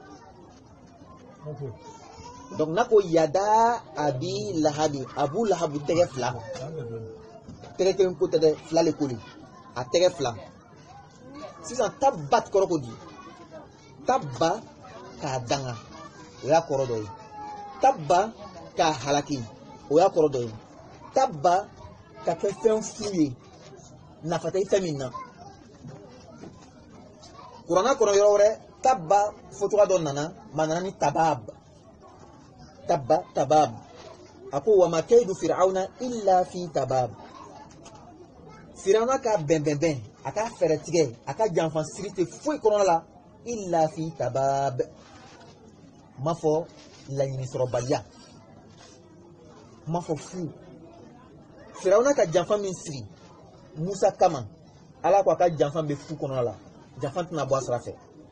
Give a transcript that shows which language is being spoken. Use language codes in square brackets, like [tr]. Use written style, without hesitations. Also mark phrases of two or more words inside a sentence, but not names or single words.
[bm] donc n'a ko yada Abi Lahabi Abu Lahabu tɛgɛ fila tɛgɛ kelen ko tɛ dɛ fila le ko le a tɛgɛ fila sisan tabbat kɔrɔ ko di tabba k'a danga o y'a kɔrɔ dɔ ye tabba k'a halaki o y'a kɔrɔ dɔ ye tabba ka kɛ fɛn fu ye nafa tɛ fɛn min na kuranna kɔnɔ yɔrɔ wɛrɛ tabba fɔcogoya dɔ nana ma nana ni tabab a ko [ar] وما كيد فرعون إلا في تباب [bm] firawuna ka bɛnbɛnbɛn a ka fɛɛrɛ tigɛ a ka janfa siri tɛ foyi kɔnɔna la [ar] إلا في تباب [bm] ma fɔ laɲini sɔrɔbaliya ma fɔ fu firawuna ka janfa min siri Musa kama ala ko a ka janfa bɛ fu kɔnɔna la janfa tɛna bɔ a sira fɛ